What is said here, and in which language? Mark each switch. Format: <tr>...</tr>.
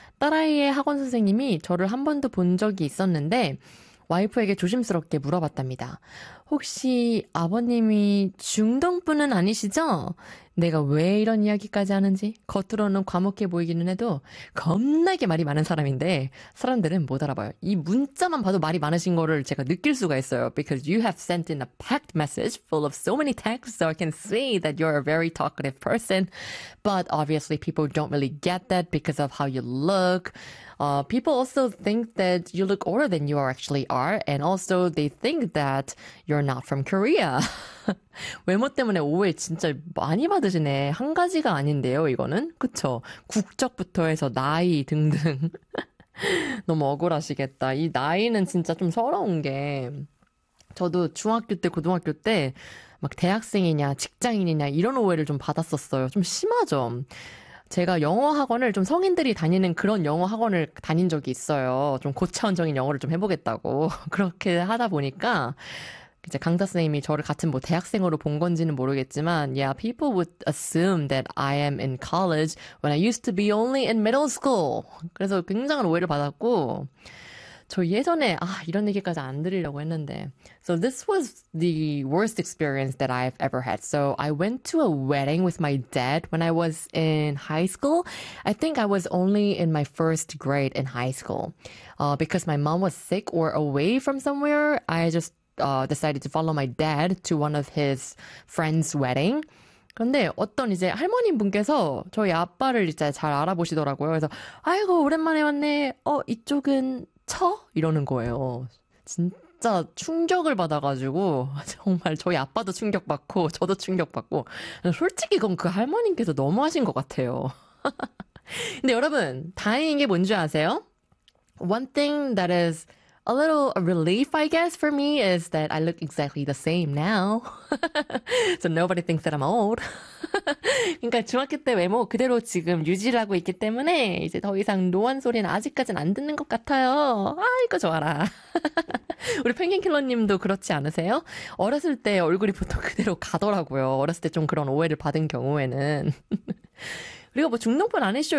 <ko>딸아이의 학원 선생님이 저를 한 번도 본 적이 있었는데 와이프에게 조심스럽게 물어봤답니다. 혹시 아버님이 중동분은 아니시죠? 내가 왜 이런 이야기까지 하는지, 겉으로는 과묵해 보이기는 해도 겁나게 말이 많은 사람인데 사람들은 못 알아봐요. 이 문자만 봐도 말이 많으신 거를 제가 느낄 수가 있어요.</ko> <en>Because you have sent in a packed message full of so many texts, so I can see that you're a very talkative person. But obviously people don't really get that because of how you look. People also think that you look older than you actually are, and also they think that you're not from Korea.</en> <ko>외모 때문에 오해 진짜 많이 받으시네. 한 가지가 아닌데요, 이거는? 그쵸? 국적부터 해서 나이 등등. 너무 억울하시겠다. 이 나이는 진짜 좀 서러운 게, 저도 중학교 때, 고등학교 때 막 대학생이냐, 직장인이냐 이런 오해를 좀 받았었어요. 좀 심하죠? 제가 영어 학원을 좀 성인들이 다니는 그런 영어 학원을 다닌 적이 있어요. 좀 고차원적인 영어를 좀 해보겠다고. 그렇게 하다 보니까 이제 강사 선생님이 저를 같은 뭐 대학생으로 본 건지는 모르겠지만,</ko> <en>Yeah, people would assume that I am in college when I used to be only in middle school.</en> <ko>그래서 굉장한 오해를 받았고, 저 예전에 아 이런 얘기까지 안 드리려고 했는데.</ko> <en>So this was the worst experience that I've ever had. So I went to a wedding with my dad when I was in high school. I think I was only in my first grade in high school. Because my mom was sick or away from somewhere, I just decided to follow my dad to one of his friend's wedding.</en> <ko>근데 어떤 이제 할머님분께서 저희 아빠를 이제 잘 알아보시더라고요. 그래서 아이고 오랜만에 왔네. 어 이쪽은 처? 이러는 거예요. 진짜 충격을 받아가지고 정말 저희 아빠도 충격받고 저도 충격받고 솔직히 그건 그 할머님께서 너무하신 것 같아요. 근데 여러분 다행인 게 뭔지 아세요?</ko> <en>One thing that is a little relief, I guess, for me is that I look exactly the same now. So nobody thinks that I'm old.</en> <ko>그러니까 중학교 때 외모 그대로 지금 유지를 하고 있기 때문에 이제 더 이상 노안 소리는 아직까지는 안 듣는 것 같아요. 아, 이거 좋아라. 우리 펭귄킬러님도 그렇지 않으세요? 어렸을 때 얼굴이 보통 그대로 가더라고요. 어렸을 때 좀 그런 오해를 받은 경우에는. 그리고 뭐 중독분 아니시죠?</ko>